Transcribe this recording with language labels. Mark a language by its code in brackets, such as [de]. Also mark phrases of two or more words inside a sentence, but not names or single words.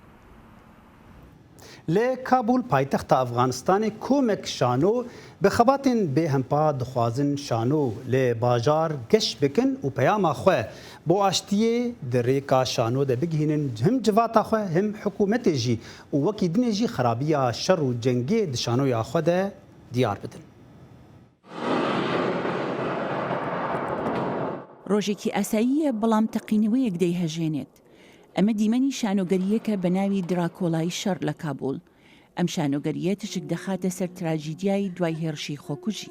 [ku] Li Kabul paytexta Afganistanê komek şano bi xebatên bêhempa dixwazin şano li bajar geş bikin û peyama xwe bo aştiyê di rêka şano de bigihînin him civata xwe him hikûmetê jî û wekî dinê jî xerabiya şer û cengê di şanoya xwe de diyar bidin. [ckb] ڕۆژێکی ئاساییە بەڵام تەقینەوەیەک دەیهەژێنێت. ئەمە دیمەنی شانۆگەریەکە بە ناوی دراکۆلای شەڕ لە کابول. ئەم شانۆگەریە تشک دەخاتە سەر تراژیدیای دوای هێرشی خۆکوژی.